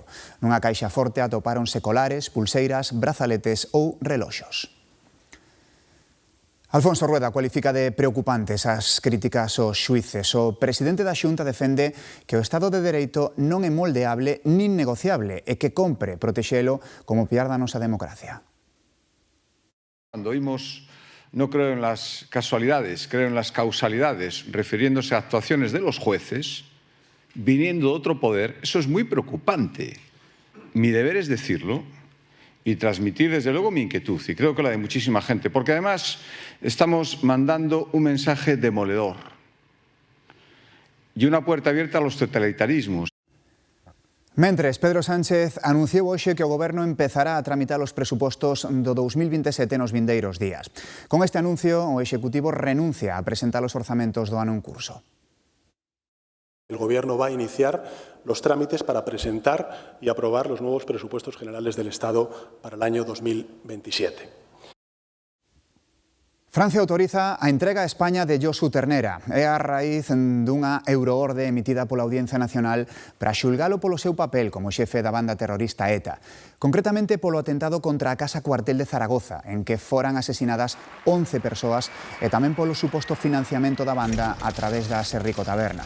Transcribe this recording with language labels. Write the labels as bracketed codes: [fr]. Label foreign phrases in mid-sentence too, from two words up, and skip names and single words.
[gl] Nunha caixa forte atopáronse colares, pulseiras, brazaletes ou reloxos. Alfonso Rueda cualifica de preocupantes as críticas aos xuíces. O presidente da Xunta defende que o Estado de Dereito non é moldeable nin negociable e que compre protexelo como piar da nosa democracia. [es] Cuando oímos no creo en las casualidades, creo en las causalidades, refiriéndose a actuaciones de los jueces, viniendo de otro poder, eso es muy preocupante. Mi deber es decirlo y transmitir desde luego mi inquietud, y creo que la de muchísima gente, porque además estamos mandando un mensaje demoledor y una puerta abierta a los totalitarismos. [gl] Mentres, Pedro Sánchez anunciou hoxe que o Goberno empezará a tramitar os presupostos do 2027 nos vindeiros días. Con este anuncio, o Executivo renuncia a presentar os orzamentos do ano en curso. [es] El Gobierno va a iniciar los trámites para presentar y aprobar los nuevos presupuestos generales del Estado para el año 2027. [gl] Francia autoriza a entrega a España de Josu Ternera. É a raíz dunha euroorde emitida pola Audiencia Nacional para xulgalo polo seu papel como xefe da banda terrorista ETA. Concretamente polo atentado contra a Casa Cuartel de Zaragoza, en que foran asesinadas 11 persoas, e tamén polo suposto financiamento da banda a través das Rico Tabernas.